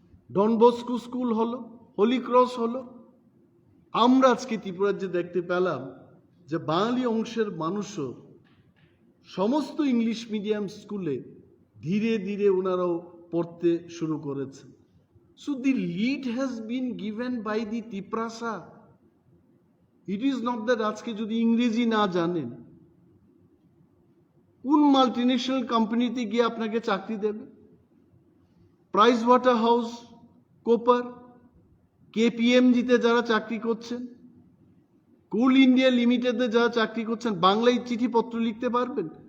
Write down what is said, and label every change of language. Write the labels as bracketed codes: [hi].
[bn] Don Bosco school হলো, Holi cross হলো। আমরা আজকে ত্রিপুরার যে দেখতে পেলাম যে বাঙালি অংশের মানুষও সমস্ত ইংলিশ মিডিয়াম স্কুলে ধীরে ধীরে ওনারাও পড়তে শুরু করেছেন। [en] So the lead has been given by the Tiprasa. It is not that [bn] আজকে যদি ইংরেজি না জানেন, কোন মাল্টিনেশনাল কোম্পানিতে গিয়ে আপনাকে চাকরি দেবে? প্রাইস ওয়াটার হাউস কোপার, কেপিএমজিতে যারা চাকরি করছেন, কোল ইন্ডিয়া লিমিটেডে যারা চাকরি করছেন, বাংলায় চিঠিপত্র লিখতে পারবেন?